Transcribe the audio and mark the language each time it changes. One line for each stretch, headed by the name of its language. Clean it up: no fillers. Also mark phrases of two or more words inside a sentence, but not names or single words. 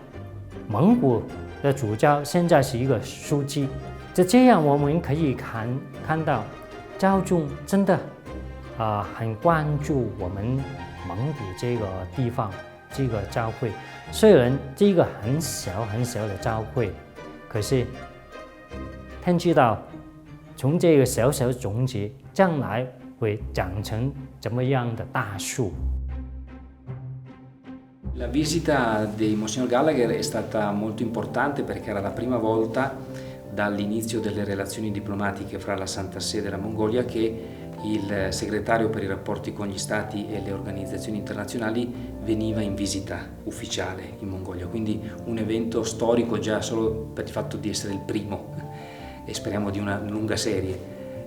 Chinese: 蒙古的主教现在是一个书记，这样我们可以看到，教宗真的很关注我们蒙古这个地方，这个教会。虽然这个很小很小的教会，可是天知道，从这个小小的种子，将来会长成怎么样的大树。
Italian: La visita di Monsignor Gallagher è stata molto importante perché era la prima volta dall'inizio delle relazioni diplomatiche fra la Santa Sede e la Mongolia che il segretario per i rapporti con gli stati e le organizzazioni internazionali veniva in visita ufficiale in Mongolia, quindi un evento storico già solo per il fatto di essere il primo e speriamo di una lunga serie.